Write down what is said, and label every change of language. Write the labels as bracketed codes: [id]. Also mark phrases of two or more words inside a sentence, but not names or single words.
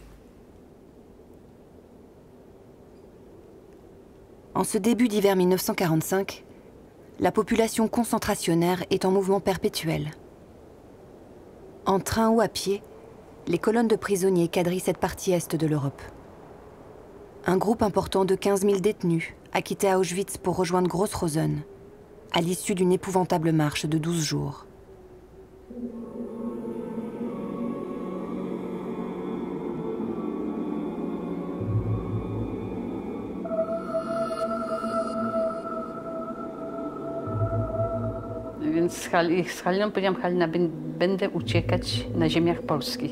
[fr] En ce début d'hiver 1945, la population concentrationnaire est en mouvement perpétuel. En train ou à pied, les colonnes de prisonniers quadrillent cette partie est de l'Europe. Un groupe important de 15 000 détenus a quitté Auschwitz pour rejoindre Gross-Rosen, à l'issue d'une épouvantable marche de 12 jours. [pl] Więc z Haliną powiedziałam, Halina, będę uciekać na ziemiach polskich.